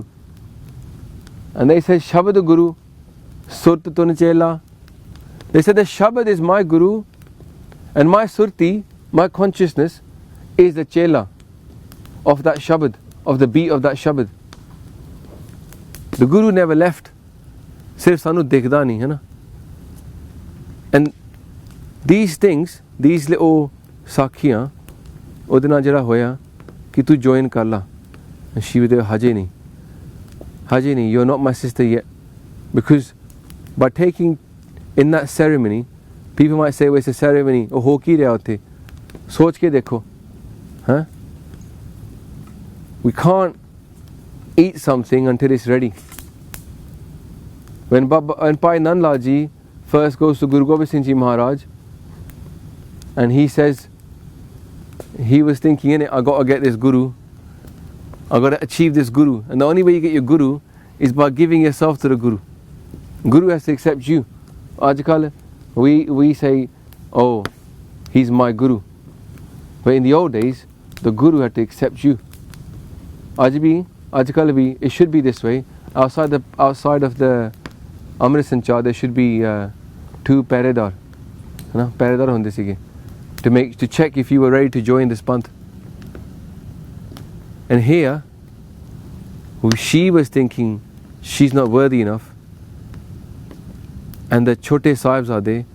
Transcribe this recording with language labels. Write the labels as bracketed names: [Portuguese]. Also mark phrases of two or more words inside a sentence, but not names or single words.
[English] And they said, [Punjabi] ਸ਼ਬਦ ਗੁਰੂ, ਸੁਰਤ ਧੁਨ ਚੇਲਾ. [English] They said, the Shabad is my Guru, and my Surti, my consciousness, is the Chela of that Shabad, of the beat of that Shabad. The Guru never left. [Punjabi] ਸਿਰਫ਼ ਸਾਨੂੰ ਦੇਖਦਾ ਨਹੀਂ, ਹੈ ਨਾ? [English] And these things, these little sakhiyan, [Punjabi] ਉਹਦੇ ਨਾਲ ਜਿਹੜਾ ਹੋਇਆ ਕਿ ਤੂੰ join ਕਰ ਲਾ. [English] And she was there, [Punjabi] ਹਜੇ ਨਹੀਂ, [English] you're not my sister yet. Because by taking in that ceremony, people might say, well, it's a ceremony, [Punjabi] ਉਹ ਹੋ ਕੀ ਰਿਹਾ ਉੱਥੇ? ਸੋਚ ਕੇ ਦੇਖੋ. Huh? [English] We can't eat something until it's ready. When Bhai Nand Lal Ji first goes to Guru Gobind Singh Ji Maharaj, and he says, he was thinking, in it, I got to get this Guru, I got to achieve this Guru, and the only way you get your Guru is by giving yourself to the Guru. Guru has to accept you. Ajkal, we say, oh, he's my Guru. But in the old days, the Guru had to accept you. [Punjabi] ਅੱਜਕੱਲ੍ਹ ਵੀ, [English] it should be this way. Outside of the Amrit Sanchar, there should be 2 paredar. [Punjabi] ਪਹਿਰੇਦਾਰ ਹੁੰਦੇ ਸੀਗੇ. [English] To check if you were ready to join this panth. And here, she was thinking she's not worthy enough, and the Chote Sahibs are there.